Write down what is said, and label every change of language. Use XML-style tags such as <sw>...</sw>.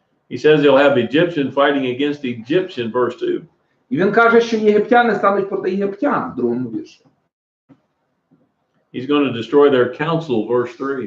<en>He says he'll have Egyptian fighting against Egyptian, verse 2.</en> <uk>І він каже, що єгиптяни стануть проти єгиптян, в другому вірші.</uk> <en>He's going to destroy their council, verse 3.</en>